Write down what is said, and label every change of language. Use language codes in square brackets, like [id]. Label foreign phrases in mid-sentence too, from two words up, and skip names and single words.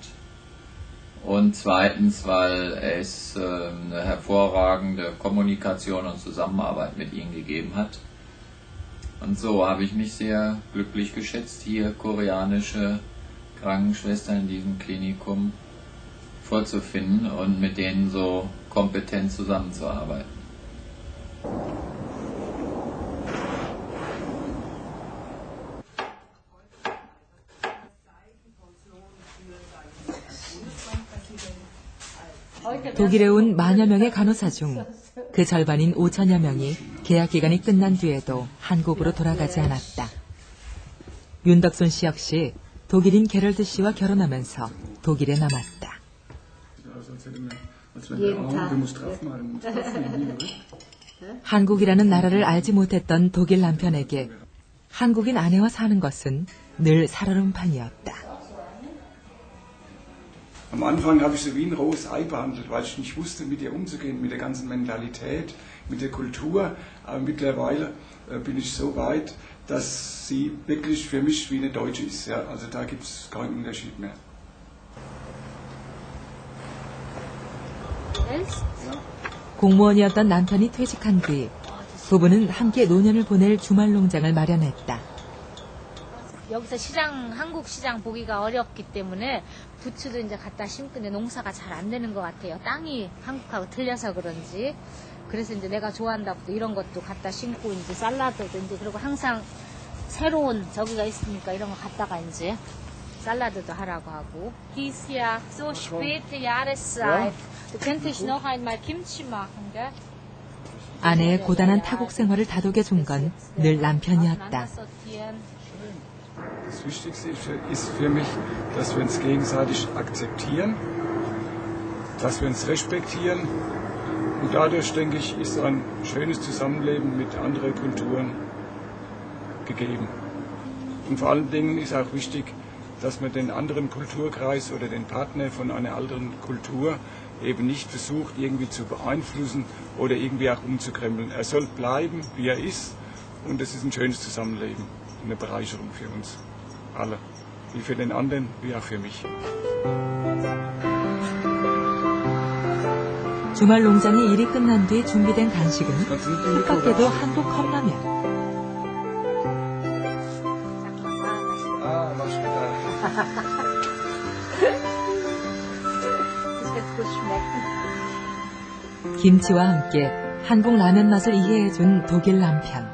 [de] Und zweitens, weil es eine hervorragende Kommunikation und Zusammenarbeit mit ihnen gegeben hat. Und so habe ich mich sehr glücklich geschätzt, hier koreanische Krankenschwestern in diesem Klinikum vorzufinden und mit denen so kompetent zusammenzuarbeiten. [ko] 독일에 온 만여 명의 간호사 중 그 절반인 5천여 명이 계약 기간이 끝난 뒤에도 한국으로 돌아가지 않았다. 윤덕순 씨 역시 독일인 게럴드 씨와 결혼하면서 독일에 남았다. 한국이라는 나라를 알지 못했던 독일 남편에게 한국인 아내와 사는 것은 늘 살얼음판이었다. [de] Am Anfang habe ich sie wie ein rohes Ei behandelt, weil ich nicht wusste, mit ihr umzugehen, mit der ganzen Mentalität, mit der Kultur. Aber mittlerweile bin ich so weit, dass sie wirklich für mich wie eine Deutsche ist. Ja? Also da gibt es keinen Unterschied mehr. [ko] 공무원이었던 남편이 퇴직한 뒤 부부는 함께 노년을 보낼 주말 농장을 마련했다. 여기서 한국 시장 보기가 어렵기 때문에 부추도 이제 갖다 심는데 농사가 잘 안 되는 것 같아요. 땅이 한국하고 틀려서 그런지. 그래서 이제 내가 좋아한다고 이런 것도 갖다 심고 이제 샐러드도 이제 그리고 항상 새로운 저기가 있으니까 이런 거 갖다가 이제 샐러드도 하라고 하고. [de] Dies Jahr so späte Jahreszeit. Du könntest noch einmal Kimchi machen, gell? [ko] 아내의 고단한 타국 생활을 다독여 준 건 늘 남편이었다. [de] Das Wichtigste ist für mich, dass wir uns gegenseitig akzeptieren, dass wir uns respektieren und dadurch, denke ich, ist ein schönes Zusammenleben mit anderen Kulturen gegeben. Und vor allen Dingen ist auch wichtig, dass man den anderen Kulturkreis oder den Partner von einer anderen Kultur eben nicht versucht, irgendwie zu beeinflussen oder irgendwie auch umzukrempeln. Er soll bleiben, wie er ist, und es ist ein schönes Zusammenleben, eine Bereicherung für uns alle, wie für den anderen, wie auch für mich. [ko] 주말 농장의 일이 끝난 뒤 준비된 간식은 뜻밖에도 한국 컵라면. Ah, 맛있겠다. 김치와 함께 한국 라면 맛을 이해해준 독일 남편.